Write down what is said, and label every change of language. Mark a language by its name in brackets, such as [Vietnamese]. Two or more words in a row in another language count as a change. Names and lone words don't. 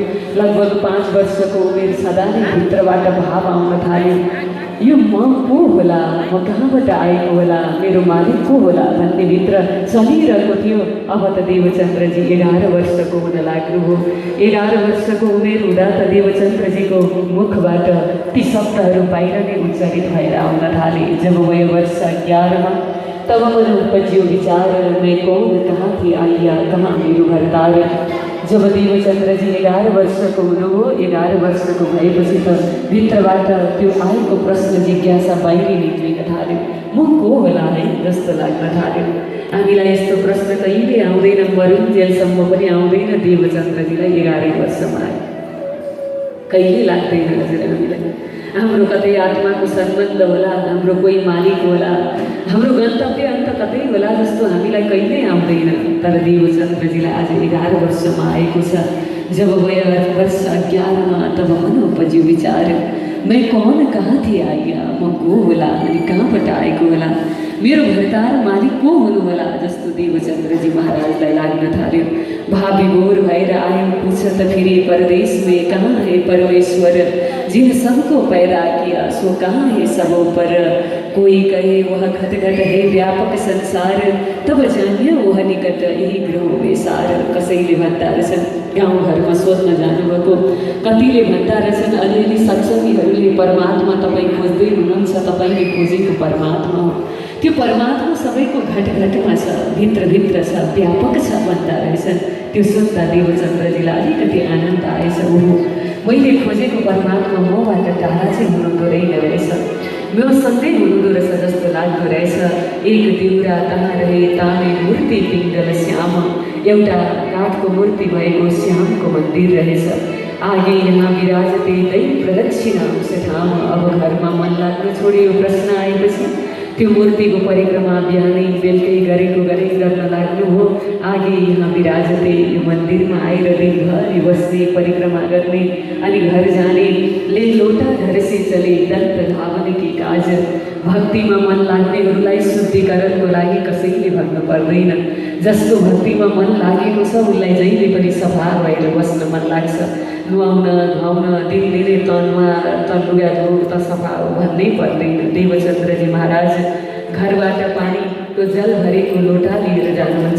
[Nepali] लगभग 5 वर्षको उमेर छँदा नै भित्रबाट भाव आउन थाल्यो, यो म को होला, म कहाँबाट आएको होला, मेरो मालिक को होला भन्ने भित्र चलिरहेको थियो। अब त देवचन्द्रजी 11 वर्षको हुन लाग्नु हो। 11 वर्षको उमेर हुँदा त देवचन्द्रजीको मुखबाट ती शब्दहरू बाहिर नै उच्चारित भएर आउन थाले। [Hindi] जब वयो वर्ष 11 में तब मन उपज्यो विचार, मैं कौन कहाँ थी आइया, कहाँ मेरो घरदार। [Nepali] जब देवचन्द्रजी 11 वर्षको हुनुभयो, 11 वर्षको भएपछि त भित्रबाट त्यो आएको प्रश्न जिज्ञासा बाहिर निक्लिन थाल्यो। म को होला है जस्तो लाग्न थाल्यो। हामीलाई यस्तो प्रश्न कहिले आउँदैन, मरुन्जेलसम्म पनि आउँदैन। देवचन्द्रजीलाई 11 वर्षमा आयो, कहिले लाग्दैन हजुर हामीलाई। हाम्रो कतै आत्माको सम्बन्ध होला, हाम्रो कोही मालिक होला, हाम्रो गन्तव्य अन्त कतै होला जस्तो हामीलाई कहिल्यै आउँदैन। तर देवचन्द्रजीलाई आज 11 वर्षमा आएको छ। [Hindi] जब वयो वर्ष 11 में तब मन उपज्यो विचार, मैं कौन कहाँ थी आइया, [Nepali] म को होला अनि कहाँबाट आएको होला, मेरो घरदार मालिक को हुनु होला जस्तो देवचन्द्रजी महाराजलाई लाग्न थाल्यो। भाविभोर भएर आयो, [Hindi] पूछ त फिरे परदेश में कहाँ है परमेश्वर, जिन सबको पैदा किया सो कहाँ है सबों पर। कोई कहे वह घट घट है व्यापक संसार, तब जानिए वह निकट यही गृह बेसार। [Nepali] कसैले भन्दा रहेछन्, गाउँघरमा सोध्न जानुभएको कतिले भन्दा रहेछन्, अलिअलि सत्सङ्गीहरूले परमात्मा तपाईँ खोज्दै हुनुहुन्छ, तपाईँले खोजेको परमात्मा हो। त्यो परमात्मा सबैको घटघटमा छ, भित्रभित्र छ, व्यापक छ भन्दा रहेछन्। त्यो सुन्दा देवचन्द्रजीलाई अलिकति आनन्द आएछ। ओहो, मैले खोजेको परमात्मा मबाट टाढा चाहिँ हुनुहुँदो रहेछ, मसँगै हुनुहुँदो रहेछ जस्तो लाग्दो रहेछ। [Hindi] एक देउरा तहाँ रहे ताने मूर्ति पिङ्गल श्याम, [Nepali] एउटा काठको मूर्ति भएको श्यामको मन्दिर रहेछ। [Hindi] आगे यहाँ विराजते दै प्रदक्षिणा उस ठाम। [Nepali] अब घरमा मन लाग्न छोड्यो। प्रश्न आएपछि त्यो मूर्तिको परिक्रमा बिहानै बेलुकै गरेको गर्न लाग्नु हो। [Hindi] आगे यहाँ विराजते, [Nepali] यो मन्दिरमा आएर दिनभरि बस्ने, परिक्रमा गर्ने अनि घर जाने। [Hindi] ले लोटा घर से चले दन्त धावन की काज। [Nepali] भक्तिमा मन लाग्नेहरूलाई शुद्धिकरणको लागि कसैले भन्नु पर्दैन। जसको भक्तिमा मन लागेको छ उसलाई जहिले पनि सफा भएर बस्न मन लाग्छ। नुहाउन धुवाउन दिनदिनै तनमा लुगा धो त सफा हो भन्नै पर्दैन। देवचन्द्रजी महाराज घरबाट पानीको जल भरेको लोटा लिएर जानुहुन्छ।